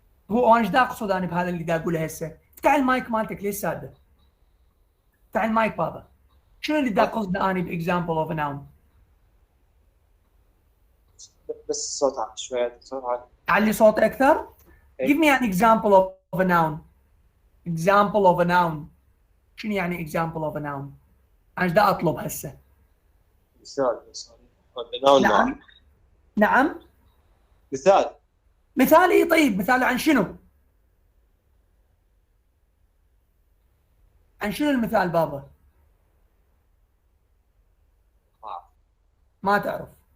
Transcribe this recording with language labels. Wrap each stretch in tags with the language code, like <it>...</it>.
<ar>هو انا ايش دا اقصد انا بهذا اللي دا اقوله هسه؟ افتح المايك مالتك ليش ساده؟ افتح المايك بابا. شنو اللي دا اقصده انا باكزامبل اوف ا ناون؟ بس صوت عالي شوية صوت عالي. علي صوتي اكثر؟</ar> <en>Give me an example of a noun. Example of a noun.</en> <ar>شنو يعني</ar> <en>example of a noun؟</en> <ar>انا ايش دا اطلب هسه؟ مثال. نعم. نعم. مثال. مثال ايه طيب مثال عن شنو؟ عن شنو المثال بابا؟ ما تعرف.</ar>